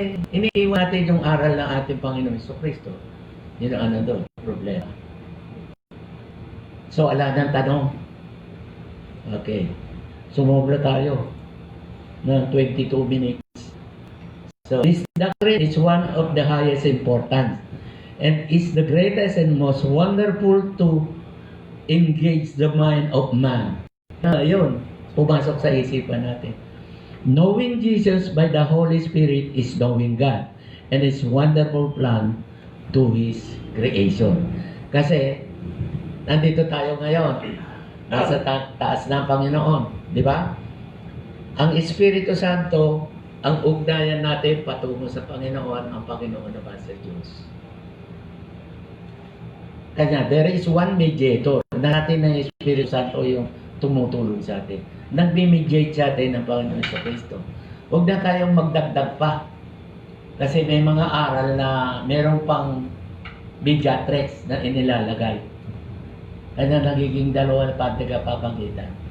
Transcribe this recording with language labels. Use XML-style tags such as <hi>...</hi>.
<tl>Iniiwan natin yung aral ng ating Panginoon Jesucristo. Yun ang doon, problema. So, ala ng tanong. Okay. Sumobra tayo ng 22 minutes.</tl> <en>So, this doctrine is one of the highest importance and is the greatest and most wonderful to engage the mind of man.</en> <tl>Yun, pumasok sa isipan natin.</tl> <en>Knowing Jesus by the Holy Spirit is knowing God and His wonderful plan to His creation.</en> <tl>Kasi, nandito tayo ngayon, nasa taas ng Panginoon, di ba? Ang Espiritu Santo, ang ugnayan natin patungo sa Panginoon, ang Panginoon naman sa Diyos.</tl> <en>Kanya, there is one mediator.</en> <tl>Natin ng Espiritu Santo yung tumutulong sa atin. Nagme-mediate sa atin ng Panginoon sa Kristo. Huwag na tayong magdagdag pa. Kasi may mga aral na meron pang mediatrix na inilalagay. Ano nagiging dalawa na tagapamagitan.</tl>